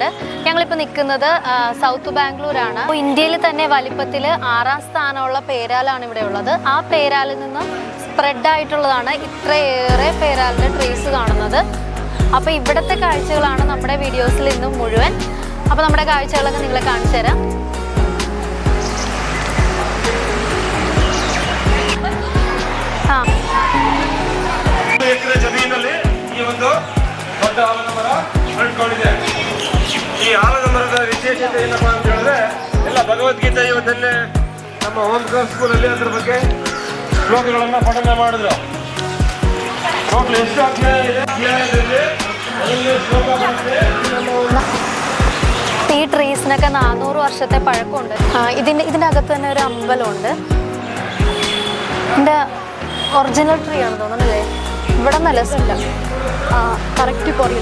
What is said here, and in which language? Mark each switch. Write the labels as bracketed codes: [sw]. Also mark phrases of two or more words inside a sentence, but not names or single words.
[ml] ഞങ്ങളിപ്പോൾ നിൽക്കുന്നത് സൗത്ത് ബാംഗ്ലൂരാണ്. അപ്പോൾ ഇന്ത്യയിൽ തന്നെ വലിപ്പത്തിൽ 6ാം സ്ഥാനമുള്ള പേരാലാണ് ഇവിടെ ഉള്ളത്. ആ പേരാലിൽ നിന്നും സ്പ്രെഡ് ആയിട്ടുള്ളതാണ് ഇത്രയേറെ പേരാലിൻ്റെ ട്രീസ് കാണുന്നത്. അപ്പോൾ ഇവിടുത്തെ കാഴ്ചകളാണ് നമ്മുടെ വീഡിയോസിൽ ഇന്നും മുഴുവൻ. അപ്പോൾ നമ്മുടെ കാഴ്ചകളൊക്കെ നിങ്ങളെ കാണിച്ചു തരാം. [kn] ಈ ಒಂದು ದೊಡ್ಡ ಆಲದ ಮರ ಬೆಳ್ಕೊಂಡಿದೆ. ಈ ಆಲದ ಮರದ ವಿಶೇಷತೆ ಏನಪ್ಪಾ ಅಂತ ಹೇಳಿದ್ರೆ ಎಲ್ಲ ಭಗವದ್ಗೀತೆ ಇವತ್ತಲ್ಲೇ ನಮ್ಮ ಹೋಮ್ ಸ್ಕೂಲಲ್ಲಿ ಅದ್ರ ಬಗ್ಗೆ ಶ್ಲೋಕಗಳನ್ನ ಪಠನೆ ಮಾಡಿದ್ರು. ಟೋಟಲ್ ಎಷ್ಟು ಅಧ್ಯಾಯ ಇದೆ? ಅಧ್ಯಾಯದಲ್ಲಿ ಶ್ಲೋಕ ಬರುತ್ತೆ. [ml] ഈ ട്രീസിനൊക്കെ 400 വർഷത്തെ പഴക്കമുണ്ട്. ഇതിൻ്റെ അകത്ത് തന്നെ ഒരു അമ്പലമുണ്ട്. ഇതിൻ്റെ [en] original tree [ml] ആണ് തോന്നുന്നല്ലേ? ഇവിടെ നല്ല രസമില്ല, കറക്റ്റ് കുറയില്ല.